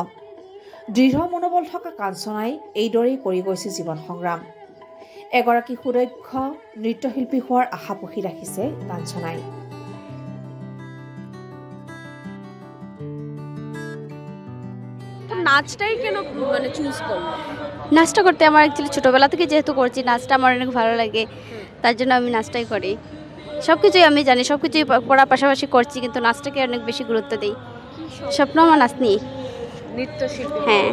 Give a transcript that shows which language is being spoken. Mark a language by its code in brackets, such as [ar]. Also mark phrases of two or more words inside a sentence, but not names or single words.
[as] দৃঢ় মনোবল থকা কাঞ্চনাই এইদৰেই কৰি গৈছে জীৱন সংগ্ৰাম। এগৰাকী সুদক্ষ নৃত্যশিল্পী হোৱাৰ আশা পুহি ৰাখিছে কাঞ্চনাই। [bn] নাচটাই কেন মানে চুজ করলো? নাচটা করতে আমার অ্যাকচুয়ালি ছোটোবেলা থেকে যেহেতু করছি, নাচটা আমার অনেক ভালো লাগে, তার জন্য আমি নাচটাই করি। সব কিছুই আমি জানি, সব কিছুই পড়ার পাশাপাশি করছি, কিন্তু নাচটাকে অনেক বেশি গুরুত্ব দিই। স্বপ্ন আমার নাচ নিয়ে। নৃত্যশিল্পী? হ্যাঁ।